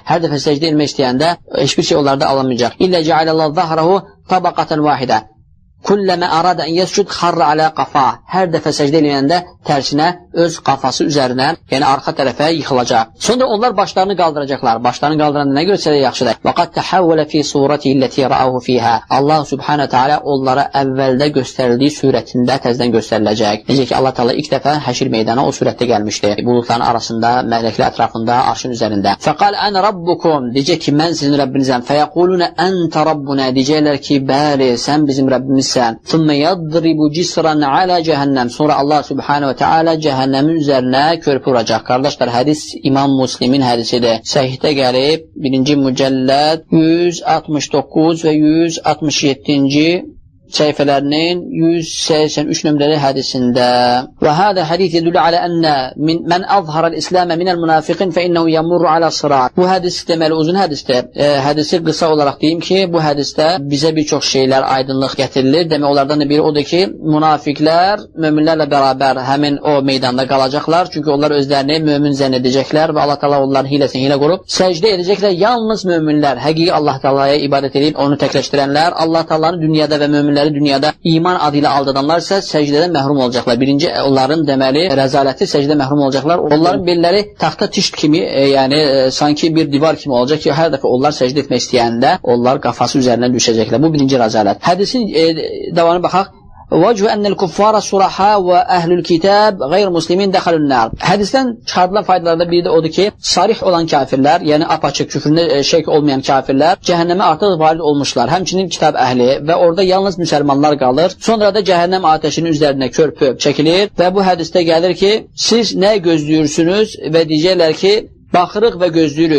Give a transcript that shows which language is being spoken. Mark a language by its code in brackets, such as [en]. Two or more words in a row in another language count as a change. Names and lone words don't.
[az] Hər dəfə səcdə etmək istəyəndə heç bir şey onlarda alınmayacaq. [ar] "إلا جعل الله ظهره طبقة واحدة." كلما أراد أن يسجد خر على قفا. [az] Hər dəfə səcdə eləyəndə tərsinə öz qafası üzərinə, yəni arxa tərəfə yıxılacaq. Sonra onlar başlarını qaldıracaqlar. Başlarını qaldıranda nə görsələr yaxşıdır. [ar] وقد تحول في صورته التي رآه فيها. [az] Allah [ar] سبحانه تعالى [az] onlara əvvəldə göstərildiyi surətində təzədən göstəriləcək. Necə ki Allah Teala ilk dəfə həşr meydana o surətdə gəlmişdi. Buludların arasında, mələklər ətrafında, arşın üzərində. [ar] فقال أنا ربكم. [az] Deyəcək ki, mən sizin Rəbbinizəm. [ar] فيقولون أنت ربنا. [az] Deyəcəklər ki, bəli, sən bizim Rəbbimiz. [ar] ثم يضرب جسرا على جهنم. [az] Sonra Allah [ar] سبحانه تعالى [az] cəhənnəmin üzərinə körpü vuracaq. Qardaşlar, hədis İmam Müslimin hədisidir. Səhihdə gəlib 1-ci mücəlləd 169 və 167-ci səhifələrinin 183 nömrəli hədisində. [ar] وهذا حديث يدل على أن من أظهر الإسلام من المنافقين فإنه يمر على صراط. [az] Bu hədis deməli uzun hədisdir. Hədisi qısa olaraq deyim ki, bu hədisdə bizə bir çox şeylər aydınlıq gətirilir. Demək onlardan da biri odur ki, münafiqlər möminlərlə bərabər həmin o meydanda qalacaqlar. Çünki onlar özlərini mömin zənn edəcəklər və Allah Teala onların hiləsini hilə qurub səcdə edəcəklər. Yalnız möminlər, həqiqi Allah Teala'ya ibadət edib onu təkləşdirənlər, Allah Teala'nı dünyada və möminlər dünyada iman adı ilə aldadanlar isə səcdədən məhrum olacaqlar. Birinci onların deməli rəzaləti səcdə məhrum olacaqlar. Onların belləri taxta tişt kimi, yəni sanki bir divar kimi olacaq ki, hər dəfə onlar səcdə etmək istəyəndə onlar qafası üzərinə düşəcəklər. Bu birinci rəzalət. Hədisin davamına baxaq. [ar] وجه أن الكفار الصرحاء وأهل الكتاب غير مسلمين دخلوا النار. [az] Hədisdən çıxardılan faydalardan biri də odur ki, sarih olan kafirlər, yəni apaçıq küfründə şək olmayan kafirlər cəhənnəmə artıq varid olmuşlar. Həmçinin kitab əhli və orada yalnız müsəlmanlar qalır. Sonra da cəhənnəm atəşinin üzərinə körpü çəkilir və bu hədisdə gəlir ki, siz nə gözləyirsiniz və deyəcəklər ki, baxırıq və gözləyirik.